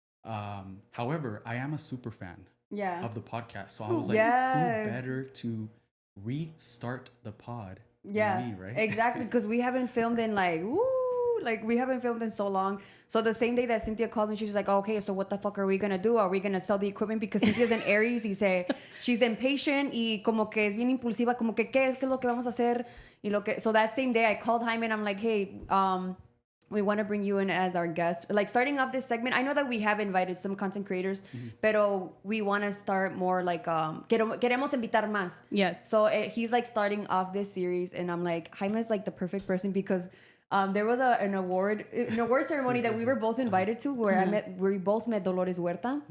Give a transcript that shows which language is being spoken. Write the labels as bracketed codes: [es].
[en] However, I am a super fan. Yeah. Of the podcast. So I was like, who better to restart the pod than me, right? Exactly, because we haven't filmed in we haven't filmed in so long. So the same day that Cynthia called me, she's like, okay, so what the fuck are we gonna do? Are we gonna sell the equipment? Because Cynthia's an Aries [es] y [en] she's impatient [es] y como que es bien impulsiva, como que ¿qué es lo que vamos a hacer? [en] So that same day I called Jaime and I'm like, hey, we want to bring you in as our guest. Like starting off this segment, I know that we have invited some content creators, [es] pero [en] we want to start more like, [es] queremos invitar más. [en] Yes. So he's like starting off this series and I'm like, Jaime is like the perfect person because there was an award ceremony that we were both invited to where we both met Dolores Huerta.